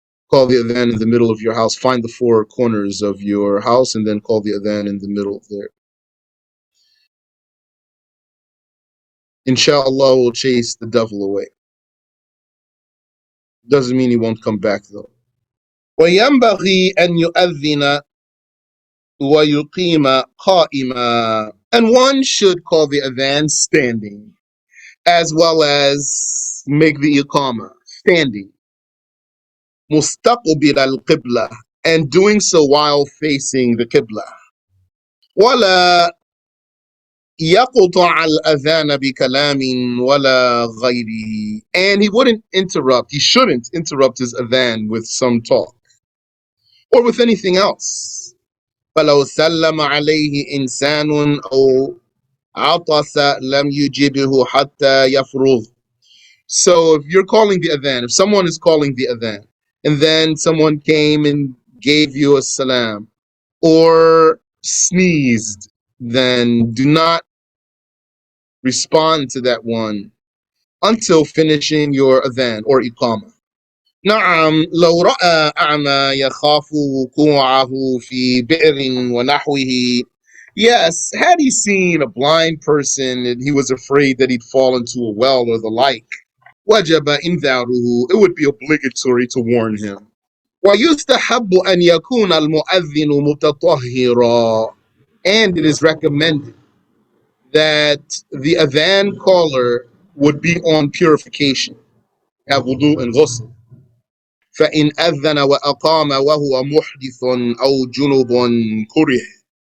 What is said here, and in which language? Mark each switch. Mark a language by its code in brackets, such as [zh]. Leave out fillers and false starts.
[en] Call the adhan in the middle of your house. Find the four corners of your house and then call the adhan in the middle there. Inshallah will chase the devil away. Doesn't mean he won't come back though. [ar] وينبغي أن يؤذن ويقيم قائما. [en] And one should call the adhan standing, as well as make the iqamah standing. [ar] مستقبل القبلة, [en] and doing so while facing the qibla. [ar] ولا يقطع الأذان بكلام ولا غيره. [en] And he wouldn't interrupt, he shouldn't interrupt his adhan with some talk or with anything else. [ar] فلو سلم عليه إنسان أو عطس لم يجبه حتى يفرغ. [en] So if you're calling the adhan, if someone is calling the adhan, and then someone came and gave you a salam or sneezed, then do not respond to that one until finishing your adhan or iqamah. [ar] نعم لو رأى أعمى يخاف وقوعه في بئر ونحوه. [en] Yes, had he seen a blind person and he was afraid that he'd fall into a well or the like, [ar] وجب إنذاره, [en] it would be obligatory to warn him. [ar] ويستحب أن يكون المؤذن متطهرا, [en] and it is recommended that the adhan caller would be on purification, have wudu and ghusl. [ar] فإن أذن وأقام وهو محدث أو جنب كره.